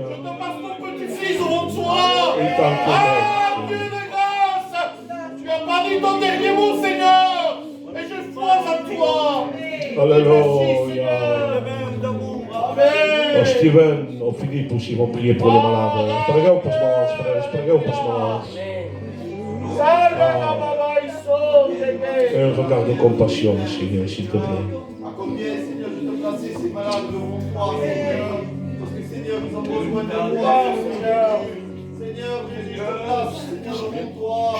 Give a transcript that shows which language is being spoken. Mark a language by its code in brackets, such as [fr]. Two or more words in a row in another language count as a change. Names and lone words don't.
[fr] Je te passe ton petit-fils devant toi. Et tant que Ah, Dieu de grâce, tu as pas dit ton dernier mot, Seigneur. Et je crois en toi. Alléluia. Amen. Steven, ou Philippe aussi vont prier pour les malades. [ca] Espergueu pels malalts, frère, espergueu pels malalts. [fr] Et un regard de compassion, Seigneur, s'il te plaît. À combien, Seigneur, je te place ces malades devant toi, Seigneur. Parce que, Seigneur, ils ont besoin de toi, Seigneur. Seigneur, Jésus, je te place, Seigneur, devant toi.